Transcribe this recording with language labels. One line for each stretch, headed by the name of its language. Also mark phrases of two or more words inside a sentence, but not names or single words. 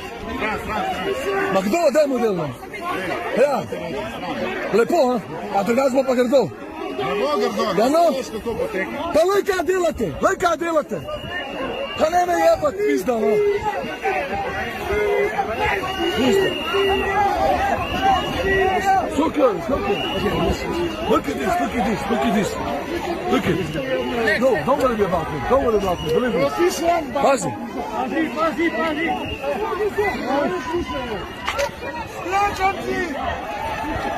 Slovenian: Ma kdo, dajmo delno? Ja. Lepo, a? A drugače bo pa grdo. Ne bo grdo, Ja, no. ne veš, kako bo teklo. Pa lej kaj delate, lej kaj delate. Pa ne me jebat, pizda, no. Pizda.
English: So close, so close. Look at this, look at this, look at this. Look at this. No, don't worry about me, don't worry about me, believe me.
Slovenian: Pazi. Pazi!